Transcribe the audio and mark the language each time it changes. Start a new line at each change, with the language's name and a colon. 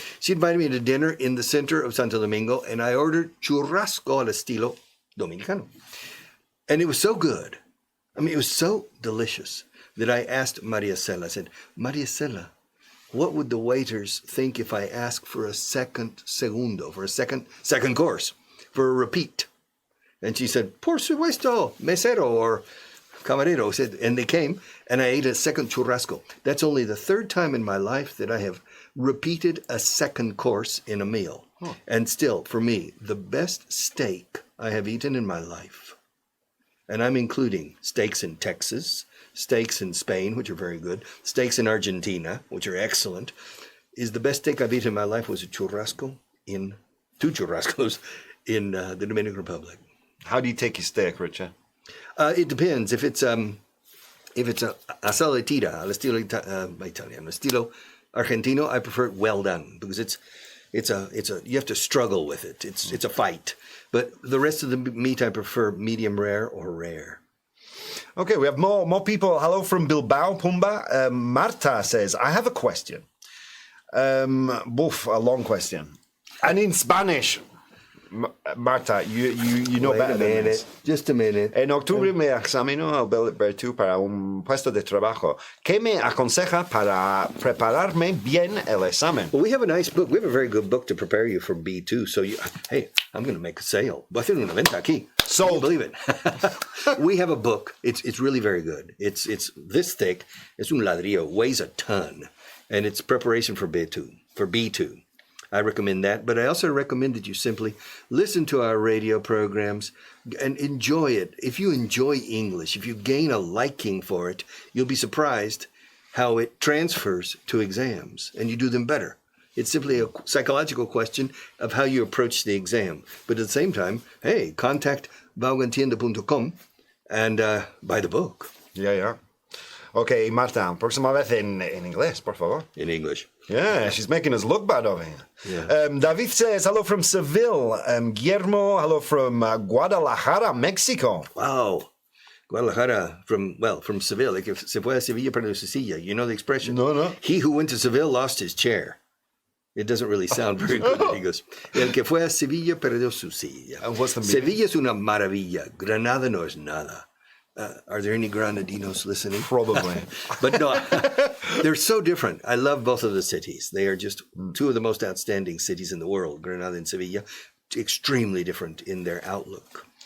English: She invited me to dinner in the center of Santo Domingo, and I ordered churrasco al estilo dominicano. And it was so good. I mean, it was so delicious that I asked Maria Cela. I said, Maria Cela, what would the waiters think if I asked for a second course, for a repeat? And she said,
Spanish: por supuesto, mesero,
English: or
Spanish: camarero.
English: Said, and they came, and I ate a second churrasco. That's only the third time in my life that I have repeated a second course in a meal. Huh. And still, for me, the best steak I have eaten in my life, and I'm including steaks in Texas, steaks in Spain, which are very good, steaks in Argentina, which are excellent, is the best steak I've eaten in my life was two churrascos in the Dominican Republic. How do you take your steak, Richard? It depends. If it's a asaletita,
Spanish: al estilo Italiano, estilo Argentino,
English: I prefer it well done, because it's a you have to struggle with it. It's a fight. But the rest of the meat I prefer medium rare or rare. Okay, we have more people. Hello from Bilbao, Pumba. Marta says, I have a question. A long question. And in Spanish. Marta, you know better than this. Just a minute.
Spanish: En octubre me examino al Bertu para un puesto de trabajo. ¿Qué me aconseja para prepararme bien el examen?
English: Well, we have a nice book. We have a very good book to prepare you for B2. So, hey, I'm going to make a sale.
Spanish: Voy a hacer una venta aquí.
English: Sold. Believe it. We have a book. It's really very good. It's this thick. It's
Spanish: un ladrillo.
English: Weighs a ton. And it's preparation for B2. I recommend that, but I also recommend that you simply listen to our radio programs and enjoy it. If you enjoy English, if you gain a liking for it, you'll be surprised how it transfers to exams, and you do them better. It's simply a psychological question of how you approach the exam. But at the same time, hey, contact vaughantienda.com and buy the book. Yeah.
Spanish: Okay, Marta, próxima vez en inglés, por favor.
English: In English. Yeah, she's making us look bad over here. Yeah. David says, hello from Seville. Guillermo, hello from Guadalajara, Mexico. Wow. Guadalajara, from Seville. Like if
Spanish: se fue a Sevilla, perdió su silla.
English: You know the expression? No. He who went to Seville lost his chair. It doesn't really sound very good. He goes,
Spanish: el que fue a Sevilla, perdió su silla.
English: And what's the meaning?
Spanish: Sevilla es una maravilla. Granada no es nada.
English: Are there any Granadinos listening? Probably. But no, they're so different. I love both of the cities. They are just two of the most outstanding cities in the world, Granada and Sevilla. Extremely different in their outlook.